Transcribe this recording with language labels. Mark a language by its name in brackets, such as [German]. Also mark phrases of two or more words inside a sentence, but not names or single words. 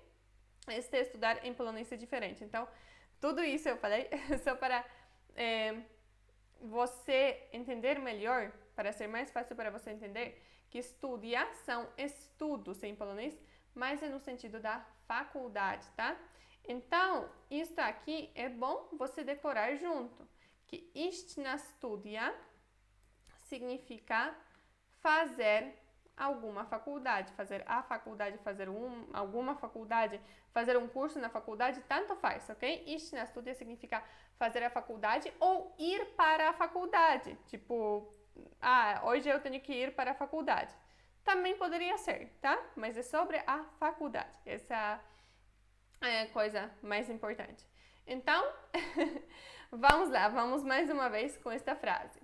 [Portuguese] Este estudar em polonês é diferente. Então, tudo isso eu falei só para você entender melhor, para ser mais fácil para você entender, que estudiar são estudos em polonês, mas é no sentido da faculdade, tá? Então, isso aqui é bom você decorar junto, que [Polish] iść na studia [Portuguese] significa fazer alguma faculdade, fazer a faculdade, alguma faculdade, fazer um curso na faculdade, tanto faz, ok? [Polish] Iść na studia [Portuguese] significa fazer a faculdade ou ir para a faculdade, tipo, hoje eu tenho que ir para a faculdade. Também poderia ser, tá? Mas é sobre a faculdade, essa é a coisa mais importante. Então, vamos lá, vamos mais uma vez com esta frase.